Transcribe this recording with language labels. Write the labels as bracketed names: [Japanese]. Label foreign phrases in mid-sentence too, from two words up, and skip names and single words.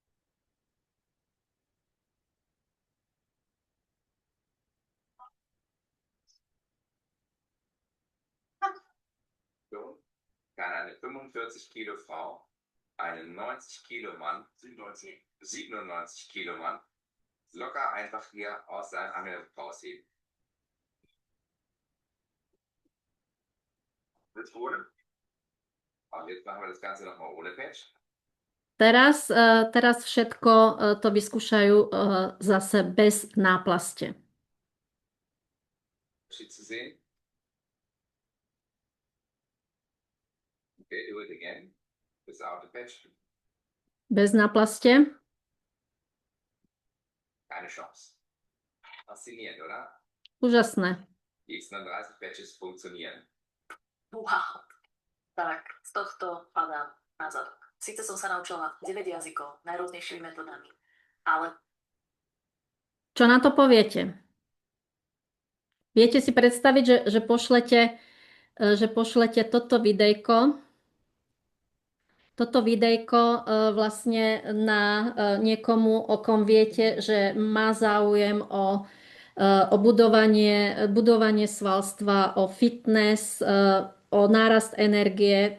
[German] So kann eine 45 Kilo Frau einen 90 Kilo Mann, 97 Kilo Mann, locker einfach hier aus seinem Angel rausheben. Jetzt wurde. Und jetzt machen wir das Ganze nochmal ohne Patch. [Slovak] Teraz všetko to vyskúšajú zase bez náplaste. [German] Zu sehen. [English] Okay, do it again. Without the patch. [Slovak] Bez náplaste. [German] Keine Chance. Faszinierend, oder? [Slovak] Úžasné. [German] Die X39 Patches funktionieren. Wow. [Slovak] Tak, z tohto padám na zadok. Síce som sa naučila 9 jazykov najrôznejšími metodami, ale... Čo na to poviete? Viete si predstaviť, že pošlete toto videjko vlastne na niekomu, o kom viete, že má záujem o budovanie svalstva, o fitness, o nárast energie.